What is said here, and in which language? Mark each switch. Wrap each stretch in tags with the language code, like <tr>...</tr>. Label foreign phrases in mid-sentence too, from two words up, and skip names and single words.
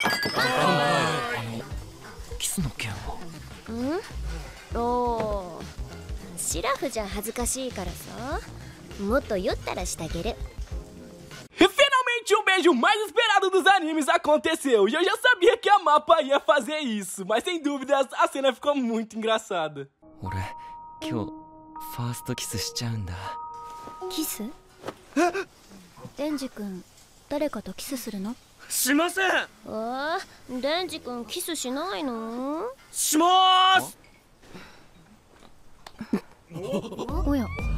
<ja>キスの件は。おー、シラフじゃ恥ずかしいからさ、もっと酔ったらしてあげる。</ja> <pt>Finalmente o beijo mais esperado dos animes aconteceu, e eu já sabia que a Mappa ia fazer isso, mas sem dúvidas a cena ficou muito engraçada.</pt> <ja>俺今日ファーストキスしちゃうんだ。キス？デンジ君、誰かとキスするの？しません。デンジ君キスしないの？しまーす。おや、</ja>